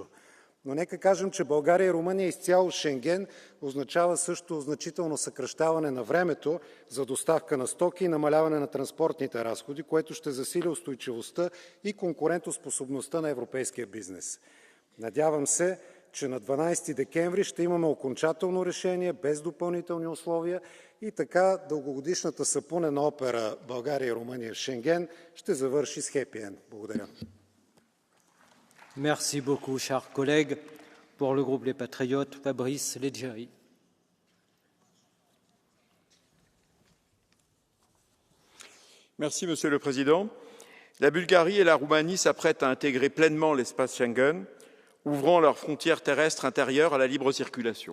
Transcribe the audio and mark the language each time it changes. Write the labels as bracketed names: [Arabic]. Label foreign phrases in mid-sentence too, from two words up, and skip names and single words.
[Bulgarian] Но нека кажем, че България и Румъния изцяло Шенген означава също значително съкращаване на времето за доставка на стоки и намаляване на транспортните разходи, което ще засили устойчивостта и конкурентоспособността на европейския бизнес. Надявам се, че на 12 декември ще имаме окончателно решение без допълнителни условия и така дългогодишната сапунена опера България и Румъния в Шенген ще завърши с хепи енд. Благодаря. [French] Merci beaucoup, chers collègues. Pour le groupe Les Patriotes, Fabrice Leggeri. Merci, Monsieur le Président. La Bulgarie et la Roumanie s'apprêtent à intégrer pleinement l'espace Schengen, ouvrant leurs frontières terrestres intérieures à la libre circulation.